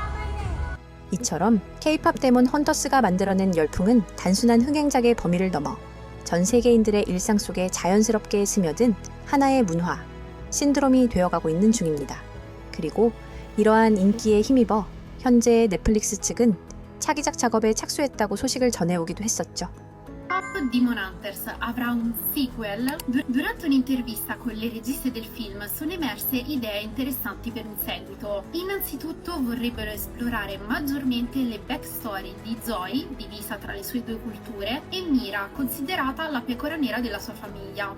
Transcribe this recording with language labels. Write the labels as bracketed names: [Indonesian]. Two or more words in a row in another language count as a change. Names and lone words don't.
[Korean] 이처럼 K-팝 데몬 헌터스가 만들어낸 열풍은 단순한 흥행작의 범위를 넘어 전 세계인들의 일상 속에 자연스럽게 스며든 하나의 문화, 신드롬이 되어가고 있는 중입니다. 그리고 이러한 인기에 힘입어 현재 넷플릭스 측은 차기작 작업에 착수했다고 소식을 전해오기도 했었죠. [Italian] K-pop Demon Hunters avrà un sequel. Durante un'intervista con le registe del film sono emerse idee interessanti per un seguito. Innanzitutto vorrebbero esplorare maggiormente le backstory di Zoe, divisa tra le sue due culture, e Mira, considerata la pecora nera della sua famiglia.